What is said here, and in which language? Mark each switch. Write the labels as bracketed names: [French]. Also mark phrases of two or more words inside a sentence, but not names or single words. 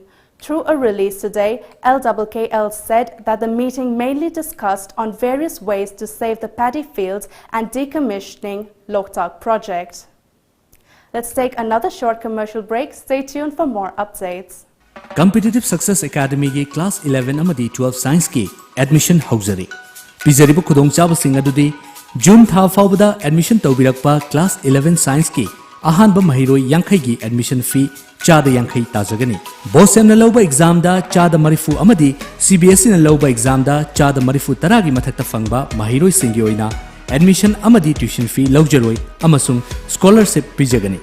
[English] Through a release today, LKKL said that the meeting mainly discussed on various ways to save the paddy fields and decommissioning Loktak project. Let's take another short commercial break. Stay tuned for more updates. [Manipuri] Competitive Success Academy ki Class 11 amadi 12 Science ki admission hauzari. Pizaribu khudong chabasing adudi June tha faubada admission taubirakpa Class 11 Science ki ahanba mahiroi yankhai gi [English] admission fee [Manipuri] chada yankhai tajagani. Bosem na lauba exam da chada marifu amadi CBSE na lauba exam da chada marifu taragi mathakta fangba mahiroi singi oina admission amadi [English] tuition fee [Manipuri] laujaroi amasung scholarship pijagani.